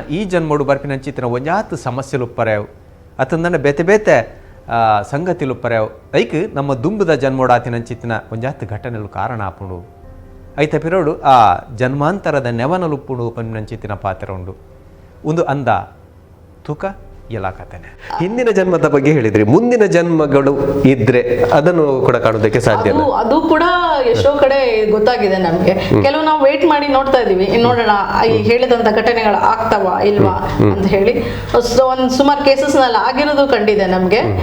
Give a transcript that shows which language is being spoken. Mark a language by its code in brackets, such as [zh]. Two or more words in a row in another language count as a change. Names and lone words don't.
[tcy] ಈ ಜನ್ಮೋಡು ಬರ್ಪಿನಂಚಿತ್ತಿನ ಒಂಜಾತು ಸಮಸ್ಯೆಲು ಉಪ್ಪರ್ಯಾವು ಅತಂದನ ಬೇತೆ ಬೇತೆ ಸಂಗತಿಲು ಉಪ್ಪರ್ಯಾವು ಐಕ್ ನಮ್ಮ ದುಂಬುದ ಜನ್ಮೋಡು ಆತಿನಂಚಿತ್ತಿನ ಒಂಜಾತು ಘಟನೆಲು ಕಾರಣ ಆಪುಂಡು ಐತ ಪಿರೋಡು ಆ ಜನ್ಮಾಂತರದ ನೆವನಲುಪ್ಪುಡು ಪನ್ನಿನಂಚಿತ್ತಿನ ಪಾತ್ರ ಉಂಡು ಒಂದು ಅಂದ ತೂಕ ELA KATHENE. [kn] ಹಿಂದಿನ ಜನ್ಮದ ಬಗ್ಗೆ ಹೇಳಿದ್ರಿ, ಮುಂದಿನ ಜನ್ಮಗಳು ಇದ್ರೆ ಅದನ್ನು ಕೂಡ ಕಾಣೋದಕ್ಕೆ ಸಾಧ್ಯ? ಅದು ಕೂಡ ಎಷ್ಟೋ ಕಡೆ ಗೊತ್ತಾಗಿದೆ ನಮ್ಗೆ. ಕೆಲವು ನಾವು ವೇಟ್ ಮಾಡಿ ನೋಡ್ತಾ ಇದೀವಿ, ನೋಡೋಣ ಈ ಹೇಳಿದಂತ ಘಟನೆಗಳು ಆಗ್ತಾವ ಇಲ್ವಾ ಅಂತ ಹೇಳಿ. ಒಂದ್ ಸುಮಾರು ಕೇಸಸ್ ನಲ್ಲಿ ಆಗಿರೋದು ಕಂಡಿದೆ ನಮ್ಗೆ.